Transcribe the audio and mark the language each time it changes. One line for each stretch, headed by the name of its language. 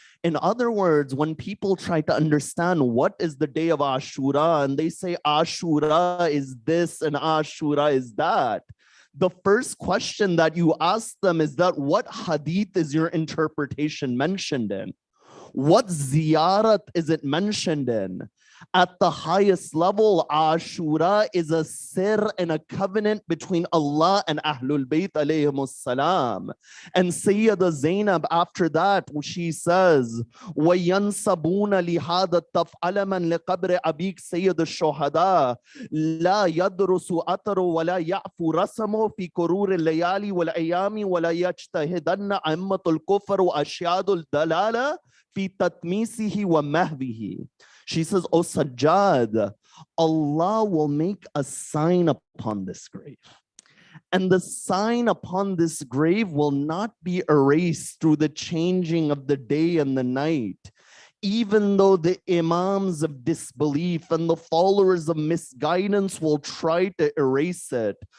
English: In other words, when people try to understand what is the day of Ashura, and they say Ashura is this and Ashura is that, the first question that you ask them is that what hadith is your interpretation mentioned in? What ziyarat is it mentioned in? At the highest level, Ashura is a sir and a covenant between Allah and Ahlul Bayt alayhimus salam. And Sayyida Zainab, after that, she says,
Arabic: وَيَنْصَبُونَ لِهَذَا التَّفْعَلَ مَنْ لِقَبْرِ أَبِيكَ سَيِّدُ الشُّهَدَاءِ لَا يَدْرُسُ أَثَرُ وَلَا يَعْفُ رَسَمُ فِي كُرُورِ اللَّيَالِ وَالْأَيَّامِ وَلَا يَجْتَهِدَنَّ أَئِمَّةُ الْكُفْرِ وَأَشْيَاخُ الضَّلَالَةِ فِي تَتْمِيسِهِ وَمَهْوِهِ.
English: She says, oh Sajjad, Allah will make a sign upon this grave. And the sign upon this grave will not be erased through the changing of the day and the night. Even though the imams of disbelief and the followers of misguidance will try to erase it.